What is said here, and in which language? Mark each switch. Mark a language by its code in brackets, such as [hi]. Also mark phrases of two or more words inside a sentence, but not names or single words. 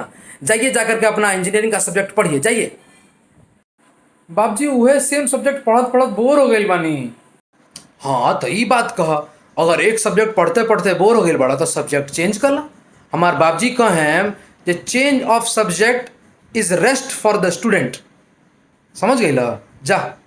[bho] जाइए जाकर के अपना इंजीनियरिंग का सब्जेक्ट पढ़िए जाइए। बाबूजी उहे [en] same subject [bho] पढ़त पढ़त बोर हो गई बानी। हाँ तो ई बात कह अगर एक सब्जेक्ट पढ़ते पढ़ते बोर हो गई बड़ा तो [en] subject change [bho] कर ला। हमार बाबूजी कहें जे [en] change of subject is rest for the student. [bho] समझ गई ला जा